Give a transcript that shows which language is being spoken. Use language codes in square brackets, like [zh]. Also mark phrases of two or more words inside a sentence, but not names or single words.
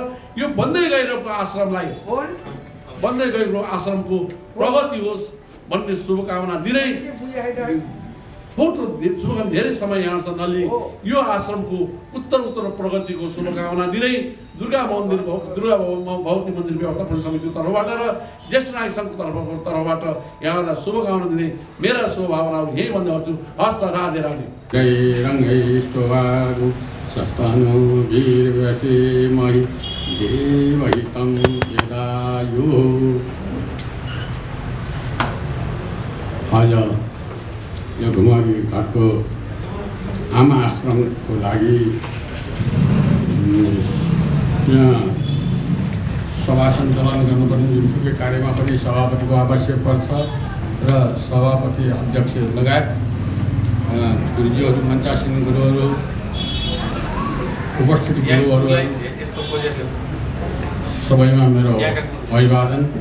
[ne] यो बन्दै गइरहेको आश्रमलाई बन्दै गएको आश्रमको प्रगति होस् भन्ने शुभकामना दिँदै छोटो शुभकामना धेरै समय यहाँसम्म नलिई यो आश्रमको उत्तर प्रगतिको शुभकामना दिँदै दुर्गा भगवती मन्दिर व्यवस्थापन समितिको तर्फबाट र ज्येष्ठ नागरिक सङ्घको तर्फबाट यहाँलाई शुभकामना दिँदै मेरा शुभभावनाहरू यही भन्दै गर्छु। हस्त राधे राधे। [sa] जय रङ्गैष्टवागु सस्तानो वीरव्यसे महि देवहितं यदायु। [ne] आज यो घुमारी घाटको आमा आश्रमको लागि यहाँ सभा सञ्चालन गर्नुपर्ने जुनसुकै कार्यमा पनि सभापतिको आवश्यक पर्छ र सभापति अध्यक्ष लगायत गुरुजीहरू, मञ्चासीन गुरुहरू, उपस्थित गुरुहरू सबैमा मेरो अभिवादन।